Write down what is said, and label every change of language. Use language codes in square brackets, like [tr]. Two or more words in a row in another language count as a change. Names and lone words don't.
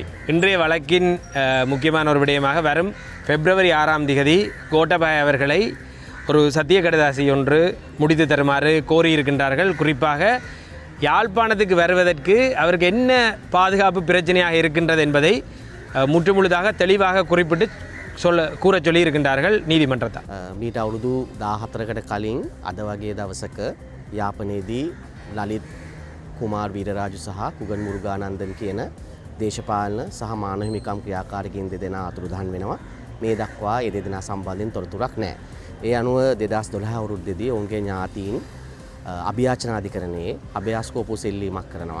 [ta] இன்றைய வழக்கின் முக்கியமான ஒரு விடயமாக வரும் பிப்ரவரி 6ஆம் தேதி கோட்டாபாய அவர்களை ஒரு சத்திய கடிதாசி ஒன்று முடித்து தருமாறு கோரியிருக்கின்றார்கள். குறிப்பாக யாழ்ப்பாணத்துக்கு வருவதற்கு அவருக்கு என்ன பாதுகாப்பு பிரச்சனையாக இருக்கின்றது என்பதை முற்றுமுழுதாக தெளிவாக குறிப்பிட்டு கூற சொல்லியிருக்கின்றார்கள் நீதிமன்றத்தால். [si] මීට අවුරුදු 14කට කලින් අද වගේ දවසක යාපනයේදී ලලිත් කුමාර් වීරරාජු සහ කුගන් මුරුගානන්දන් කියන දේශපාලන සහ මානව හිමිකම් ක්‍රියාකාරකයන් දෙදෙනා අතුරුදහන් වෙනවා. මේ දක්වා ඒ දෙදෙනා සම්බන්ධයෙන් තොරතුරක් නැහැ. ඒ අනුව 2012 අවුරුද්දේදී ඔවුන්ගේ ඥාතීන් අභියාචනාධිකරණයේ අභයාස්කෝපු සෙල්ලීමක් කරනවා.